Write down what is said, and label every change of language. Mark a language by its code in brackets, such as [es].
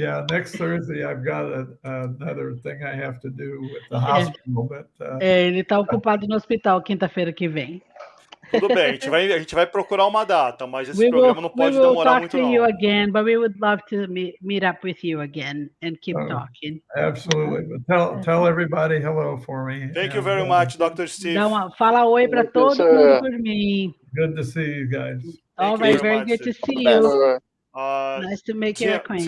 [en] Next Thursday I've got another thing I have to do with the hospital. But, [pt] ele está ocupado no hospital quinta-feira que vem. Tudo bem, a gente vai procurar uma data, mas esse programa não pode demorar muito, não. [en] We will talk to you again, but we would love to meet up with you again and keep talking. Absolutely. But tell everybody hello for me. Thank you very much, Dr. Steve. [pt] Fala oi para todo mundo por mim. [en] Good to see you guys. All right, very good to see you. Nice to make your acquaintance.